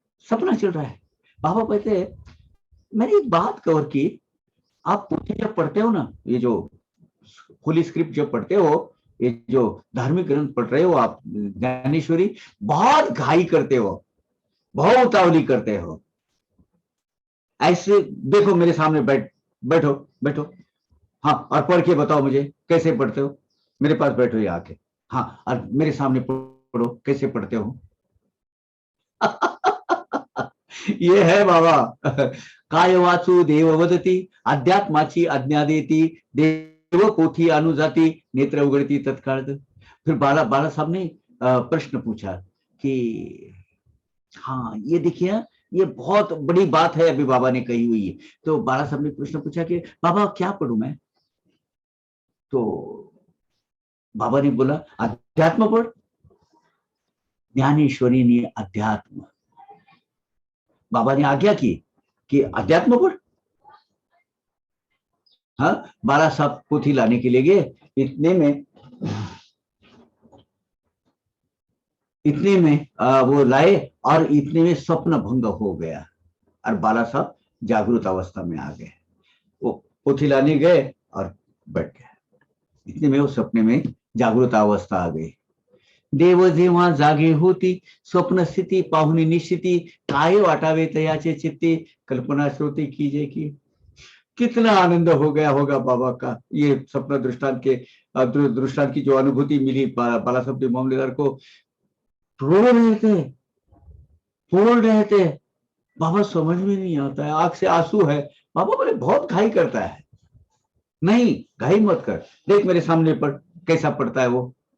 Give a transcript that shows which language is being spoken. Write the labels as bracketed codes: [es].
[hi] सपना चल रहा है, बाबा कहते हैं मैंने एक बात कवर की, आप पोथी जब पढ़ते हो ना, ये जो होली स्क्रिप्ट जब पढ़ते हो, ये जो धार्मिक ग्रंथ पढ़ रहे हो आप, ज्ञानेश्वरी, बहुत घाई करते हो, बहुत उतावली करते हो। ऐसे देखो मेरे सामने बैठो बैठो, हाँ और पढ़ के बताओ मुझे कैसे पढ़ते हो, मेरे पास बैठो ये आके, हाँ और मेरे सामने पढ़ो कैसे पढ़ते हो। ये है बाबा, [mr] काय वाचू देव वदती, अध्यात्माची आज्ञा देती, देव पोथी अनुजाती, नेत्र उघडती तत्काळ। [hi] फिर बाला साहब ने प्रश्न पूछा कि हाँ ये देखिए ये बहुत बड़ी बात है अभी बाबा ने कही हुई है। तो बाला साहब ने प्रश्न पूछा कि बाबा क्या पढ़ूं मैं, तो बाबा ने बोला अध्यात्म पढ़। ज्ञानेश्वरी ने अध्यात्म, बाबा ने आज्ञा की कि अध्यात्म पढ़। हाँ बाला साहब पोथी लाने के लिए गए, इतने में वो लाए और इतने में स्वप्न भंग हो गया और बाला साहब जागृत अवस्था में आ गए। वो पोथी लाने गए और बैठ गए, इतने में वो सपने में जागृत अवस्था आ गई। [mr] देव जेव्हा जागे होती, स्वप्न स्थिती पाहुनी निश्चिती, काय वाटावे तयाचे चित्ती, कल्पना श्रोती कीजे की। [hi] कितना आनंद हो गया होगा बाबा का, ये सपना दृष्टांत की जो अनुभूति मिली बाला साहब मामलेदार को। रो रहे थे, बोल रहे थे, बाबा समझ में नहीं आता है, आंख से आंसू है। बाबा बोले बहुत घाई करता है, नहीं घाई मत कर, देख मेरे सामने पढ़ कैसा पढ़ता है वो।